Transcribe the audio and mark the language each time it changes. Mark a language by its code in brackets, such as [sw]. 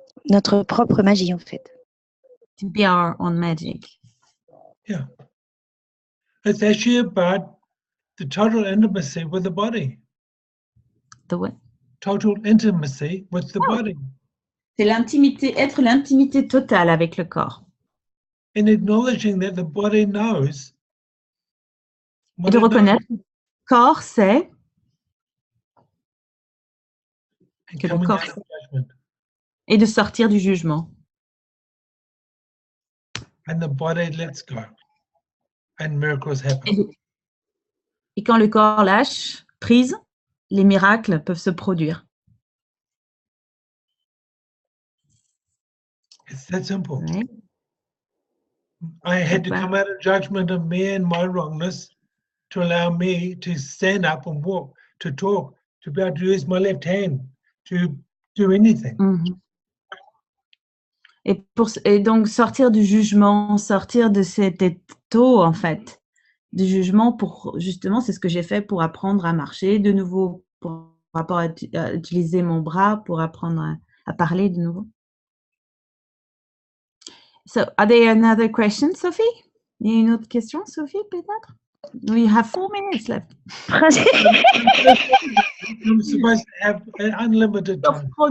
[fr] Notre propre magie, en fait. [en] To be our own magic. Yeah. It's actually about the total intimacy with the body. The what? Total intimacy with the Oh. body. [fr] C'est l'intimité totale avec le corps. [en] In acknowledging that the body knows. [fr] Et de reconnaître que le corps sait que le corps sait et de sortir du jugement. [en] And the body lets go. And miracles happen. [fr] Et quand le corps lâche prise, les miracles peuvent se produire. [en] It's that simple. [fr] Ouais. [en] I had to come out of judgment of me and my wrongness to allow me to stand up and walk, to talk, to be able to use my left hand, to do anything. Mm-hmm. [fr] Et donc sortir du jugement, sortir de cet état, en fait, du jugement pour, justement, c'est ce que j'ai fait pour apprendre à marcher de nouveau, pour apprendre à utiliser mon bras, pour apprendre à parler de nouveau. [en] So, are there another question, Sophie? [fr] Il y a une autre question, Sophie, peut-être? [en] We have 4 minutes left. I'm supposed to have unlimited time.